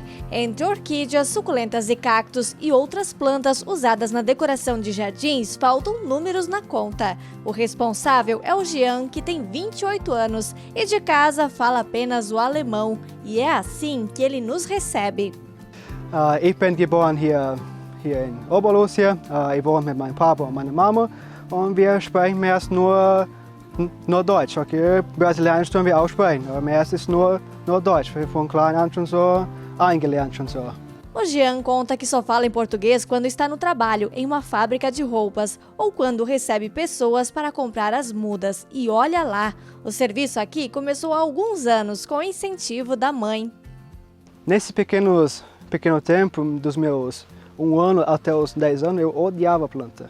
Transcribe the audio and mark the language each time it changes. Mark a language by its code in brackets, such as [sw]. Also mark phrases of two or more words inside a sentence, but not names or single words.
[pt] Entre orquídeas, suculentas e cactos e outras plantas usadas na decoração de jardins, faltam números na conta. O responsável é o Jean, que tem 28 anos e de casa fala apenas o alemão. E é assim que ele nos recebe. [de] Ich bin geboren hier in Oberlúcia. Ich wohne mit meinem Papa und meiner Mama. Und wir sprechen meist nur Deutsch, okay? Brasilianisch tun wir auch sprechen, aber meist ist nur Deutsch. Von klein an schon so eingelernt schon so. [pt] O Jean conta que só fala em português quando está no trabalho, em uma fábrica de roupas, ou quando recebe pessoas para comprar as mudas. E olha lá, o serviço aqui começou há alguns anos, com incentivo da mãe. Nesse pequeno tempo, dos meus 1 ano até os 10 anos, eu odiava planta.